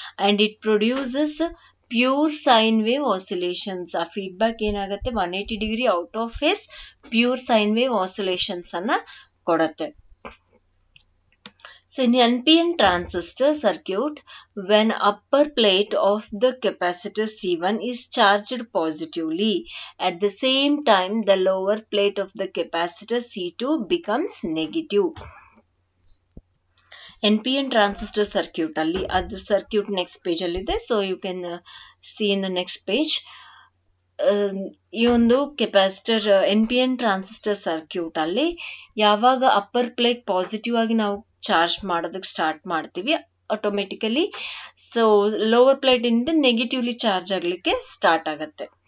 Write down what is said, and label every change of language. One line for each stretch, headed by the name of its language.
English: And it produces pure sine wave oscillations.
Kannada: ಆ feedback ಏನಾಗುತ್ತೆ, 180 degree out of face pure sine wave oscillations ಅನ್ನ ಕೊಡುತ್ತೆ.
English: So in NPN transistor circuit, when upper plate of the capacitor C1 is charged positively, at the same time the lower plate of the capacitor C2 becomes negative. NPN transistor circuit
Kannada: ಅಲ್ಲಿ ಅದು
English: circuit next page
Kannada: ಅಲ್ಲಿ ಇದೆ.
English: So you can see in the next page.
Kannada: ಈ ಒಂದು capacitor NPN transistor circuit ಅಲ್ಲಿ ಯಾವಾಗ upper plate positive ಆಗಿ ನಾವು ಚಾರ್ಜ್ ಮಾಡೋದಕ್ಕೆ ಸ್ಟಾರ್ಟ್ ಮಾಡ್ತೀವಿ, ಆಟೋಮೆಟಿಕಲಿ ಸೊ ಲೋವರ್ ಪ್ಲೇಟ್ ಇಂದ ನೆಗೆಟಿವ್ಲಿ ಚಾರ್ಜ್ ಆಗ್ಲಿಕ್ಕೆ ಸ್ಟಾರ್ಟ್ ಆಗತ್ತೆ.